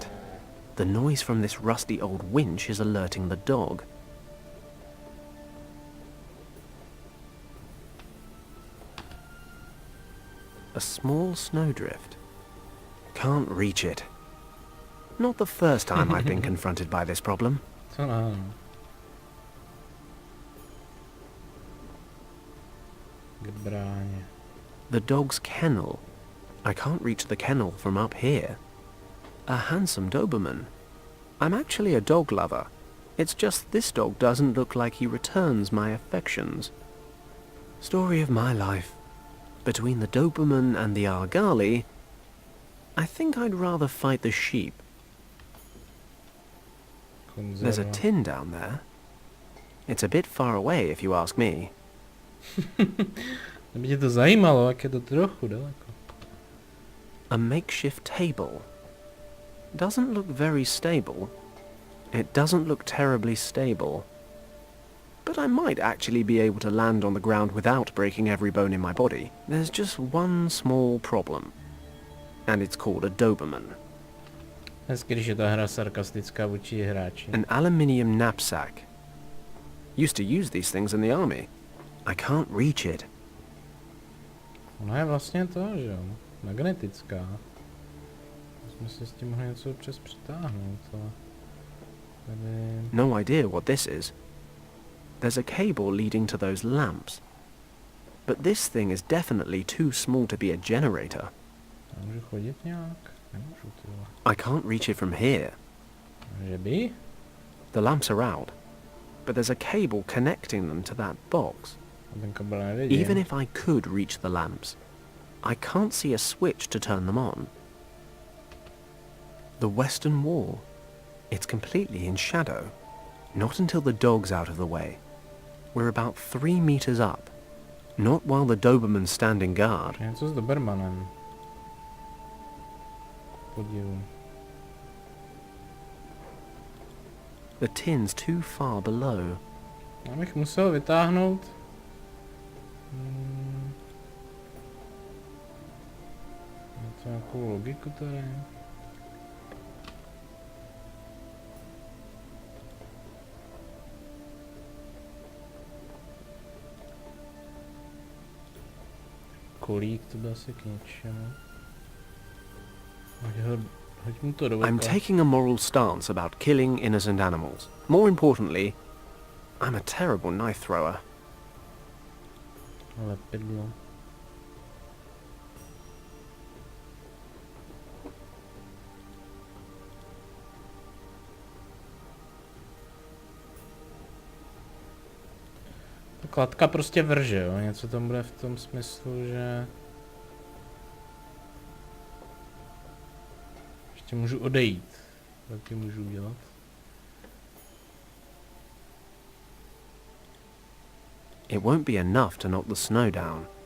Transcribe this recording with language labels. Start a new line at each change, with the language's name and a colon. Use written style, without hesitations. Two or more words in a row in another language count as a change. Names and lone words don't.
English: The noise from this rusty old winch is alerting the dog. A small snowdrift. Can't reach it. Not the first time I've been confronted by this problem.
Czech: Co nám? K bráně.
English: The dog's kennel. I can't reach the kennel from up here. A handsome Doberman. I'm actually a dog lover. It's just this dog doesn't look like he returns my affections. Story of my life. Between the Doberman and the Argali, I think I'd rather fight the sheep. There's a
Czech: Konzerva.
English: tin down there. It's a bit far away if you ask me.
Czech: Kdyby tě to zajímalo, jak je to trochu daleko.
English: A makeshift table. Doesn't look very stable. It doesn't look terribly stable. But I might actually be able to land on the ground without breaking every bone in my body. There's just one small problem. And it's called a Doberman.
Czech: Hezky, když je ta hra sarkastická vůči hráči.
English: An aluminium knapsack. Used to use these things in the army. I can't reach it.
Czech: Ona je vlastně to, že jo? Magnetická. Jsme si s tím mohli něco občas přitáhnout, ale... Tady...
English: No idea what this is. There's a cable leading to those lamps. But this thing is definitely too small to be a generator.
Czech: Já můžu chodit nějak? Nemůžu, ty vole.
English: I can't reach it from here.
Czech: Že by?
English: The lamps are out. But there's a cable connecting them to that box.
Czech: A ten kabel nevidím.
English: Even if I could reach the lamps, I can't see a switch to turn them on. The western wall. It's completely in shadow. Not until the dog's out of the way. We're about 3 meters up. Not while the Doberman's standing guard.
Czech: Něco s Dobermanem. Podívu.
English: The tin's too far below.
Czech: Já bych musel vytáhnout... Něco nějakou logiku tady. Kolík to byl asi k něčemu. Hoď mu to do
English: I'm
Czech: voka.
English: taking a moral stance about killing innocent animals. More importantly, I'm a terrible knife thrower.
Czech: Lepidlo. Ta kladka prostě vrže, jo? Něco tam bude v tom smyslu, že... Ještě můžu odejít. Taky můžu udělat.
English: It won't be enough to knock the snow down.